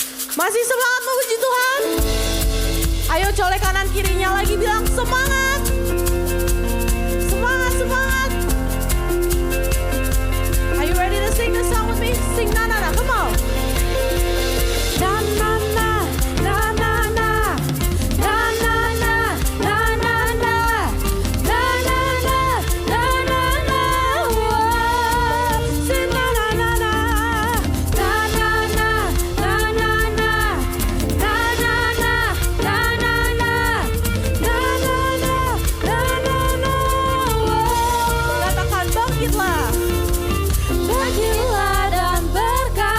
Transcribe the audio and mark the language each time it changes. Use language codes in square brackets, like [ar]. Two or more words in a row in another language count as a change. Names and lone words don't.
[id] Masih semangat memuji Tuhan? Ayo colek kanan kirinya lagi bilang semangat. Semangat, semangat. [en] Are you ready to sing this song with me? Sing na na na, come on. Na na na, na na na, na na na, na na na, na na na, na na na. Whoa. Sing na na na na, na na na, na na na, na na na, na na na, na na na, na na na. Whoa. [id] Katakan bangkitlah. Bangkitlah dan berkata.